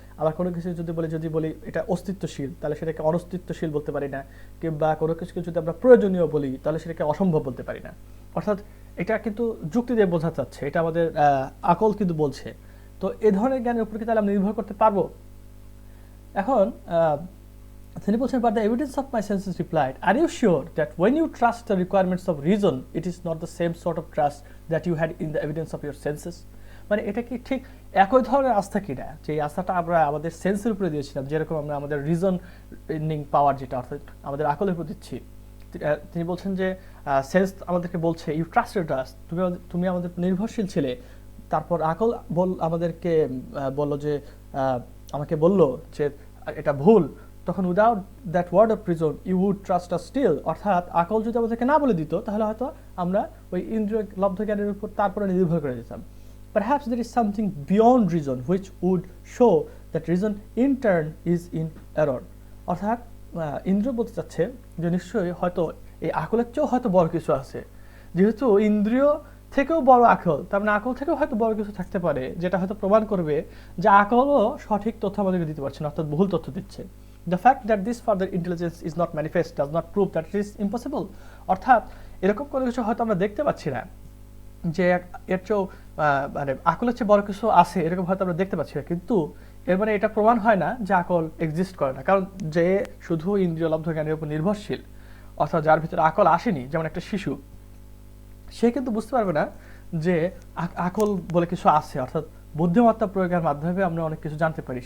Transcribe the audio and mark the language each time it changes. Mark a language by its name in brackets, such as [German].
[Bangla] আবার কোনো কিছু যদি বলি এটা অস্তিত্বশীল, তাহলে সেটাকে অনস্তিত্বশীল বলতে পারি না। কিংবা কোনো কিছুকে যদি আমরা প্রয়োজনীয় বলি, তাহলে সেটাকে অসম্ভব বলতে পারি না। অর্থাৎ এটা কিন্তু যুক্তি দিয়ে বোঝা যাচ্ছে, এটা আমাদের আকল কিন্তু বলছে। তো এ ধরনের জ্ঞানের উপর কি তাহলে আমরা নির্ভর করতে পারবো? এখন তিনি বলছেন, [English] but the evidence of my senses replied, are you sure that when you trust the requirements of reason, it is not the same sort of trust that you had in the evidence of your senses? [Bangla] মানে এটা কি ঠিক একই ধরনের আস্থা কিনা, যে এই আস্থাটা আমরা আমাদের সেন্সের উপরে দিয়েছিলাম, যেরকম আমরা আমাদের রিজনিং পাওয়ার, যেটা অর্থাৎ আমাদের আকলের উপর দিচ্ছি। তিনি বলছেন যে সেন্স আমাদেরকে বলছে [English] you trusted us, [Bangla] তুমি আমাদের নির্ভরশীল ছিলে। তারপর আকল আমাদেরকে বলল যে আমাকে বলল যে এটা ভুল। তখন [English] without that word of reason you would trust us still, [Bangla] অর্থাৎ আকল যদি আমাদেরকে না বলে দিত, তাহলে হয়তো আমরা ওই ইন্দ্রিয় লব্ধ জ্ঞানের উপর তারপরে নির্ভর করে দিতাম। [English] Perhaps there is something beyond reason which would show that reason in turn is in error. [Bangla] অর্থাৎ ইন্দ্রিয় বলতে চাচ্ছে যে নিশ্চয়ই হয়তো এই আকলের চেয়েও হয়তো বড় কিছু আছে। যেহেতু ইন্দ্রিয় থেকেও বড় আকল, তার মানে আকল থেকেও হয়তো বড় কিছু থাকতে পারে, যেটা হয়তো প্রমাণ করবে যে আকলও সঠিক তথ্য আমাদেরকে দিতে পারছে না, অর্থাৎ ভুল তথ্য দিচ্ছে। [English] The fact that this further intelligence is not manifest does not prove that it is impossible. [Bangla] অর্থাৎ এরকম কোনো কিছু হয়তো আমরা দেখতে পাচ্ছি না যে এর চেয়েও মানে আকলের চেয়ে বড় কিছু আছে, এরকম হয়তো আমরা দেখতে পাচ্ছি না, কিন্তু এর মানে এটা প্রমাণ হয় না যে আকল এক্সিস্ট করে না। কারণ যে শুধু ইন্দ্রিয় লব্ধ জ্ঞানের উপর নির্ভরশীল, অর্থাৎ যার ভিতরে আকল আসেনি, যেমন একটা শিশু, সে কিন্তু বুঝতে পারবে না যে আকল বলে কিছু আছে, অর্থাৎ বুদ্ধিমত্তা প্রয়োগের মাধ্যমে আমরা অনেক কিছু জানতে পারি।